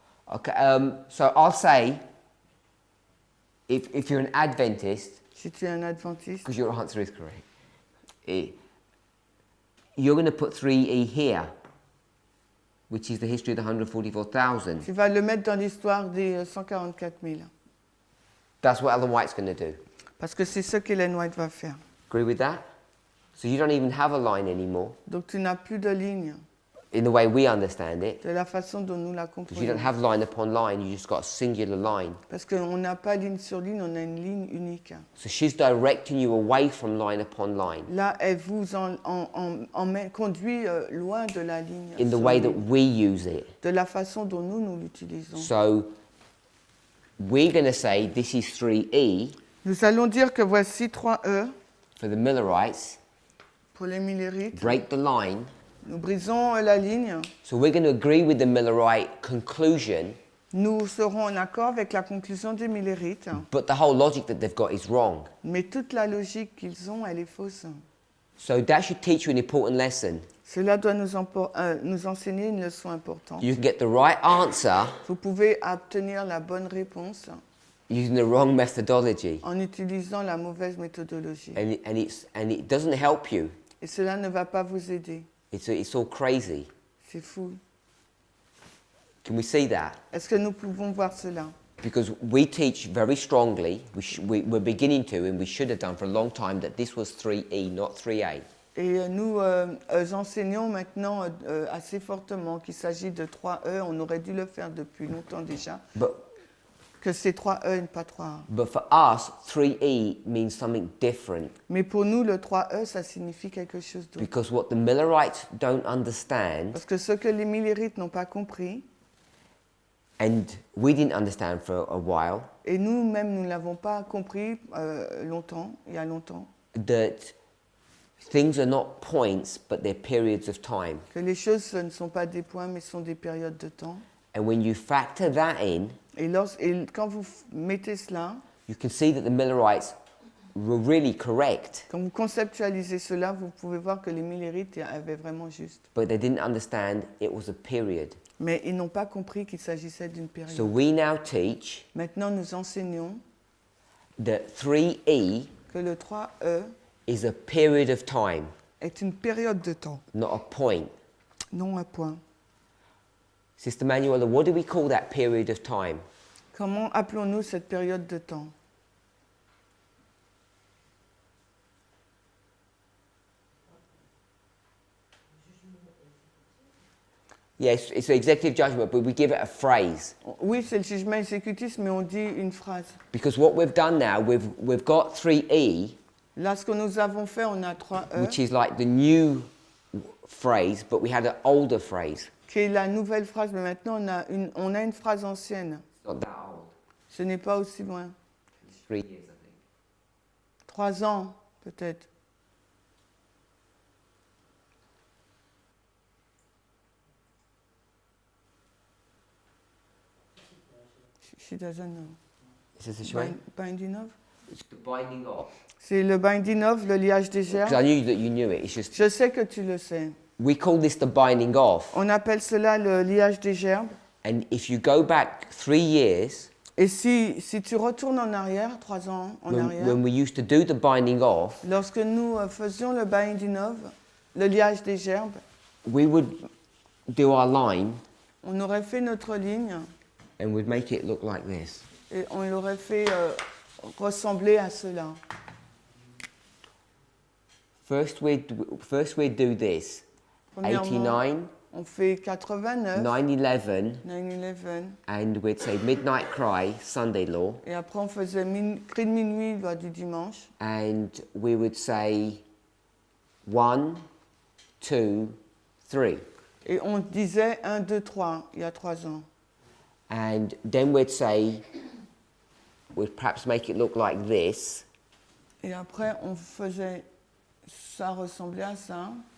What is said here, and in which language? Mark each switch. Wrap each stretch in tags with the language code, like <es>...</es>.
<en>Okay, so I'll say, if you're an Adventist,</en> <fr>Si tu es un adventiste,</fr> <en>because your answer is correct, you're going to put 3E here, which is the history of the 144,000.</en> <fr>tu vas le mettre dans l'histoire des 144 000.</fr> <en>That's what Ellen White's going to do.</en> <fr>Parce que c'est ce qu'Ellen White va faire.</fr> <en>Agree with that? So you don't even have a line anymore,</en> <fr>Donc tu n'as plus de ligne,</fr> <en>in the way we understand it,</en> <fr>de la façon dont nous la</fr> <en>because you don't</en> <fr>comprenons.</fr> <en>have line upon line, you just got a singular line.</en> <fr>Parce qu'on n'a pas ligne sur ligne, on a une ligne unique.</fr> <en>So she's directing you away from line upon line,</en> <fr>Là, elle vous conduit loin de la ligne,</fr> <en>in the</en> <fr>sur</fr> <en>way that</en> <fr>ligne,</fr> <en>we use it.</en> <fr>de la façon dont nous l'utilisons.</fr> <en>So we're going to say this is 3E</en> <fr>Nous allons dire que voici 3E</fr> <en>for the Millerites,</en> <fr>pour les millérites.</fr> <en>break the line.</en> <fr>Nous brisons la ligne.</fr> <en>So we're going to agree with the Millerite conclusion,</en> <fr>Nous serons en accord avec la conclusion des millérites.</fr> <en>but the whole logic that they've got is wrong.</en> <fr>Mais toute la logique qu'ils ont, elle est fausse.</fr> <en>So that should teach you an important lesson.</en> <fr>Cela doit nous enseigner une leçon importante.</fr> <en>You can get the right answer</en> <fr>Vous pouvez obtenir la bonne réponse</fr> <en>using the wrong methodology,</en> <fr>en utilisant la mauvaise méthodologie.</fr> <en>and it doesn't help you.</en> <fr>Et cela ne va pas vous aider.</fr> <en>It's all crazy.</en> <fr>C'est fou.</fr> <en>Can we see that?</en> <fr>Est-ce que nous pouvons voir cela?</fr> <en>Because we teach very strongly, we're beginning to, and we should have done for a long time, that this was 3E, not 3A.</en> <fr>Et nous enseignons maintenant assez fortement qu'il s'agit de 3E. On aurait dû le faire depuis longtemps déjà. Que c'est 3E et pas 3A.</fr> <en>But for us, 3E means something different.</en> <fr>Mais pour nous, le 3E, ça signifie quelque chose d'autre.</fr> <en>Because what the Millerites don't understand,</en> <fr>Parce que ce que les millérites n'ont pas compris,</fr> <en>and we didn't understand for a while,</en> <fr>et nous-mêmes, nous ne l'avons pas compris il y a longtemps,</fr> <en>that things are not points, but they're periods of time.</en> <fr>que les choses ce ne sont pas des points, mais sont des périodes de temps.</fr> <en>And when you factor that in,</en> <fr>Et quand vous mettez cela,</fr> <en>you can see that the Millerites were really correct,</en> <fr>quand vous conceptualisez cela, vous pouvez voir que les millérites avaient vraiment juste.</fr> <en>but they didn't understand it was a period.</en> <fr>Mais ils n'ont pas compris qu'il s'agissait d'une</fr> <en>So</en> <fr>période.</fr> <en>we now teach</en> <fr>Maintenant, nous enseignons</fr> <en>that 3E</en> <fr>que le 3E</fr> <en>is a period of time,</en> <fr>est une période de temps,</fr> <en>not a point.</en> <fr>non un point.</fr> <en>Sister Manuela, what do we call that period of time?</en> <fr>Comment appelons-nous cette période de temps?</fr> <en>Yes, it's an executive judgment, but we give it a phrase.</en> <fr>Oui, c'est le jugement exécutif, mais on dit une phrase.</fr> <en>Because what we've done now, we've got 3E,</en> <fr>Là, ce que nous avons fait, on a 3E,</fr> <en>which is like the new phrase, but we had an older phrase.</en> <fr>qui est la nouvelle phrase, mais maintenant on a une phrase ancienne.</fr> <en>It's not that old.</en> <fr>Ce n'est pas aussi loin.</fr> <en>It's 3 years, I think.</en> <fr>3 ans, peut-être.</fr> <en>She doesn't know. Is this a shame? Binding of? It's the binding of.</en> <fr>C'est le</fr> <en>binding of,</en> <fr>le liage des</fr> <en>Because</en> <fr>gerbes.</fr> <en>I knew that you knew it. It's just,</en> <fr>Je sais que tu le sais.</fr> <en>we call this the binding of.</en> <fr>On appelle cela le liage des gerbes.</fr> <en>And if you go back 3 years,</en> <fr>Et si tu retournes en arrière, 3 ans en arrière,</fr> <en>when we used to do the binding of,</en> <fr>lorsque nous faisions le</fr> <en>binding of,</en> <fr>le liage des gerbes,</fr> <en>we would do our line</en> <fr>on aurait fait notre ligne</fr> <en>and we'd make it look like this.</en> <fr>et on l'aurait fait ressembler à cela.</fr> <en>First we'd do this.</en> <fr>Premièrement,</fr> <en>89,</en> <fr>on fait 89,</fr> <en>9/11,</en> <fr>9/11,</fr> <en>and we'd say midnight cry, Sunday law,</en> <fr>et après on faisait cri de minuit, loi du dimanche,</fr> <en>and we would say 1, 2, 3.</en> <fr>et on disait 1, 2, 3, il y a 3 ans.</fr> <en>And then we'd say, we'd perhaps make it look like this,</en> <fr>Et après on faisait ça ressembler à ça,</fr>